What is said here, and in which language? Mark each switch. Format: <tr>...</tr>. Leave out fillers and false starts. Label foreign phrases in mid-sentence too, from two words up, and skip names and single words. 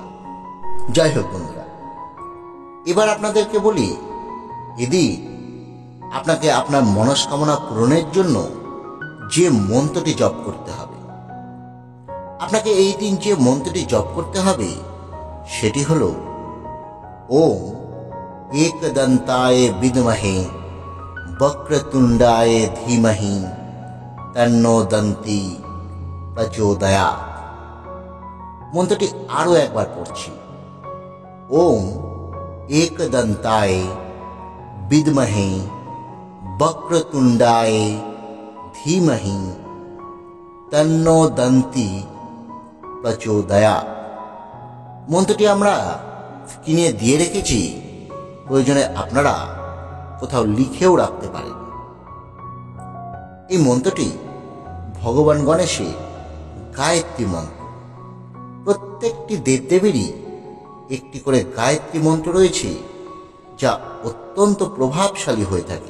<bn>যাই হোক বন্ধুরা, এবার আপনাদেরকে বলি, এদিন আপনাকে আপনার মনস্কামনা পূরণের জন্য যে মন্ত্রটি জপ করতে হবে। আপনাকে এই দিন যে মন্ত্রটি জপ করতে হবে সেটি হল</bn> <sa>ওম एकदन्ताय विद्महे वक्रतुंडाय धीमहि तन्नो दन्ती प्रचोदयात्।</sa> <bn>মন্ত্রটি আরো একবার পড়ছি,</bn> <sa>ওম एकदन्ताय विद्महे वक्रतुंडाय धीमहि तन्नो दन्ती प्रचोदयात्।</sa> <bn>মন্ত্রটি আমরা স্ক্রিনে দিয়ে রেখেছি, প্রয়োজনে আপনারা কোথাও লিখেও রাখতে পারেন। এই মন্ত্রটি ভগবান গণেশের গায়ত্রী মন্ত্র। প্রত্যেকটি দেবদেবীরই একটি করে গায়ত্রী মন্ত্র রয়েছে, যা অত্যন্ত প্রভাবশালী হয়ে থাকে।</bn>